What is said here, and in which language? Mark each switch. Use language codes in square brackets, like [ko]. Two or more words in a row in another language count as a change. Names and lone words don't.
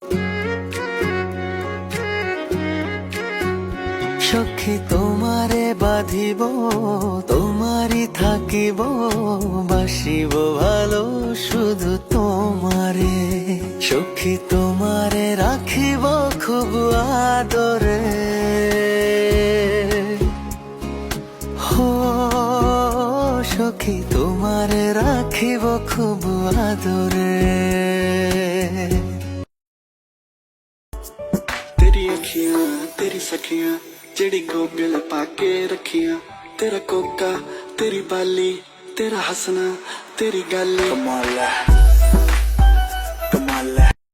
[bn] সখী তোমারে বাঁধিব, তোমারই থাকিব, বাসিব ভালো শুধু তোমারে। সখী তোমারে রাখিব খুব আদরে, হো সখী তোমারে রাখিব খুব আদরে। [pa] ਤੇਰੀ ਅੱਖੀਆਂ ਤੇਰੀ ਸਖੀਆਂ ਜਿਹੜੀ ਗੋਗਲ ਪਾ ਕੇ ਰੱਖੀਆਂ, ਤੇਰਾ ਕੋਕਾ ਤੇਰੀ ਬਾਲੀ ਤੇਰਾ ਹੱਸਣਾ ਤੇਰੀ ਗਾਲੀ ਕਮਾਲ ਹੈ ਕਮਾਲ ਹੈ।